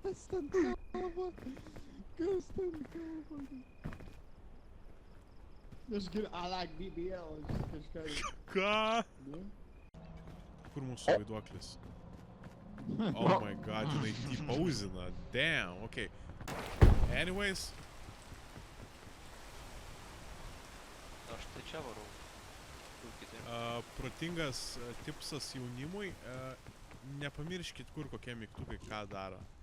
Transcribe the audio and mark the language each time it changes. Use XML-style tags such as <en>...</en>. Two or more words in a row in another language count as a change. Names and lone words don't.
<lt>ten kalba? Kas ten kalba? Aš</lt> <en>I like BBL,</en> <lt>aš kažką... Ką? Ne? Kur mūsų vaiduoklis?</lt> <en>Oh my god,</en> <lt>jinai T-pauzina.</lt> <en>Damn, okay. Anyways.</en> <lt>Aš tai čia varau. Protingas tipsas jaunimui. Nepamirškit, kur kokie mygtukai ką daro.</lt>